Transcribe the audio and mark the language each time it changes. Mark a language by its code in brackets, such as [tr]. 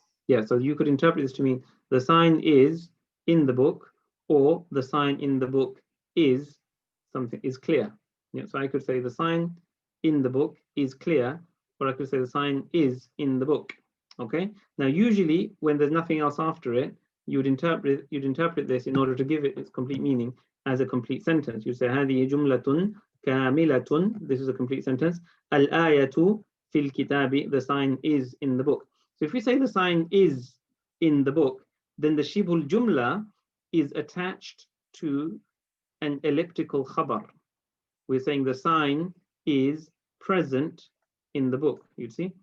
[en] Yeah, so you could interpret this to mean the sign is in the book, or the sign in the book is something, is clear. Yeah, so I could say the sign in the book is clear, or I could say the sign is in the book. Okay. Now, usually when there's nothing else after it, you'd interpret this in order to give it its complete meaning as a complete sentence. You say [ar] هذه جملة كاملة. [en] This is a complete sentence. [ar] الآية في الكتاب. [en] The sign is in the book. So if we say the sign is in the book, then the shibhul jumla is attached to an elliptical khabar. We're saying the sign is present in the book, you see?